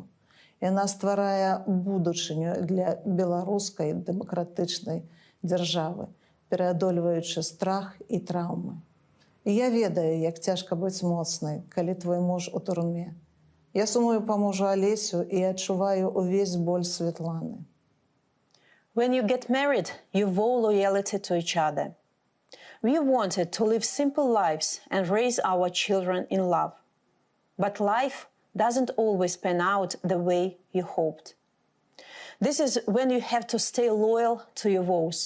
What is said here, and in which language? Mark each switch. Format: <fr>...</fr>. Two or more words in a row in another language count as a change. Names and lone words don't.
<be>Яна стварае будучыню для беларускай дэмакратычнай дзяржавы, пераадольваючы страх і траўмы. І я ведаю, як цяжка быць моцнай, калі твой муж у турме. Я сумую па мужу Алесю і адчуваю увесь боль Светланы.</be> <en>When you get married, you vow loyalty to each other. We wanted to live simple lives and raise our children in love. But life doesn't always pan out the way you hoped. This is when you have to stay loyal to your vows.</en>